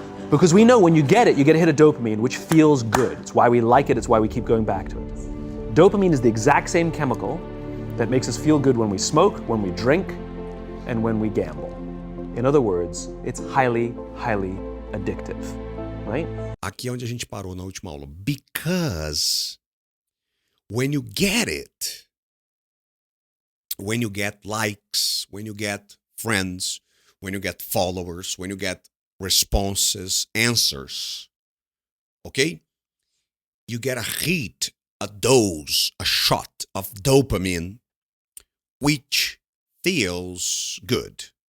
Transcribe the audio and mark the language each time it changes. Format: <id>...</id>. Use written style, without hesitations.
<en>Because we know when you get a hit of dopamine, which feels good. It's why we like it, it's why we keep going back to it. Dopamine is the exact same chemical that makes us feel good when we smoke, when we drink, and when we gamble. In other words, it's highly, highly addictive, right?</en> <pt>Aqui é onde a gente parou na última aula.</pt> <en>Because When you get it, when you get likes, when you get friends, when you get followers, when you get responses, answers, okay? You get a hit, a dose, a shot of dopamine, which feels good.</en>